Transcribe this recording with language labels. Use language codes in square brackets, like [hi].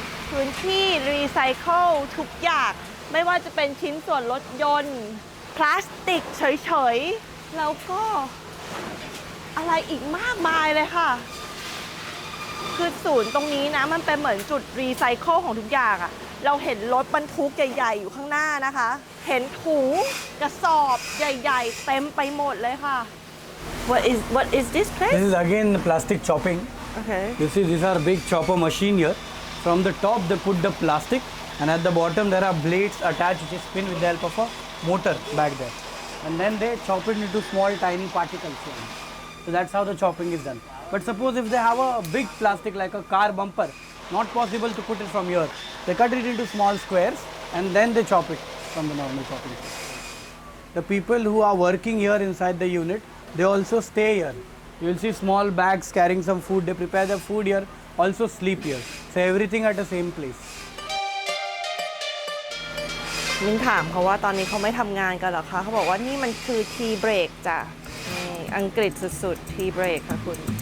[th] พื้นที่รีไซเคิลทุกอย่างไม่ว่าจะเป็นชิ้นส่วนรถยนต์พลาสติกเฉยๆแล้วก็อะไรอีกมากมายเลยค่ะ คือศูนย์ตรงนี้นะมันเป็นเหมือนจุดรีไซเคิลของทุกอย่างอะเราเห็นรถบรรทุกใหญ่ๆอยู่ข้างหน้านะคะเห็นถุงกระสอบใหญ่ๆเต็มไปหมดเลยค่ะ [en] What is this place? This is again plastic chopping. Okay. You see, these are big chopper machine here. From the top, they put the plastic, and at the bottom, there are blades attached which is spin with the help of a motor back there. And then they chop it into small, tiny particles. So that's how the chopping is done. But suppose if they have a big plastic like a car bumper, not possible to put it from here. They cut it into small squares, and then they chop it from the normal chopping. The people who are working here inside the unit, they also stay here. You will see small bags carrying some food. They prepare the food here, also sleep here. So everything at the same place. [th] มิ้นถามเขาว่าตอนนี้เขาไม่ทำงานกันหรอคะเขาบอกว่านี่มันคือทีเบรกจ้ะอังกฤษสุดๆทีเบรกค่ะคุณ